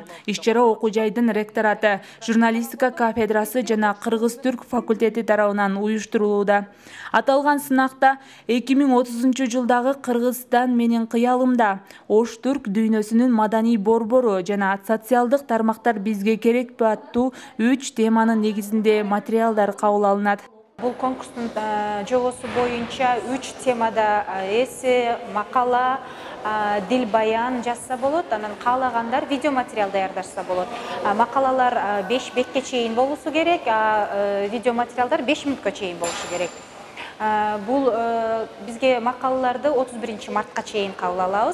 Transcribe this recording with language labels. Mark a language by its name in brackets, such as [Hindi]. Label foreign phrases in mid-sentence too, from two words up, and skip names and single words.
[Kyrgyz] Иш-чара окуу жайдын ректораты, журналистика кафедрасы жана Кыргыз-Түрк факультети тарабынан уюштурулууда. Аталган сынакта 2030 жылдагы Кыргызстан менин кыялымда, Ош-Түрк дүйнөсүнүн маданий борбору жана социалдык тармактар бизге керекпи аттуу 3 теманын негизинде материалдар кабыл алынат. Бұл конкурстың жобасы боюнча 3 темада эссе, макала, дил баян жазса болот, анан каалагандар видео материал даярдашса болот. Макалалар 5 бетке чейин болушу керек, видео материалдар 5 мүнөткө чейин болушу керек. Бул бизге макалаларды 31 мартка чейин кабыл алабыз.